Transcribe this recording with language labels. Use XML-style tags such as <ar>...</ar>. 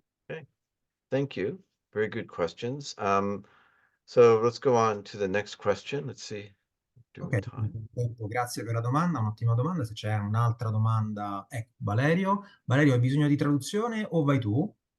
<en>Okay, thank you. Very good questions. So let's go on to the next question. Let's see. Doing Ok, time.</en> <it>grazie per la domanda, un'ottima domanda. Se c'è un'altra domanda, ecco, Valerio. Valerio, hai bisogno di traduzione o vai tu?</it>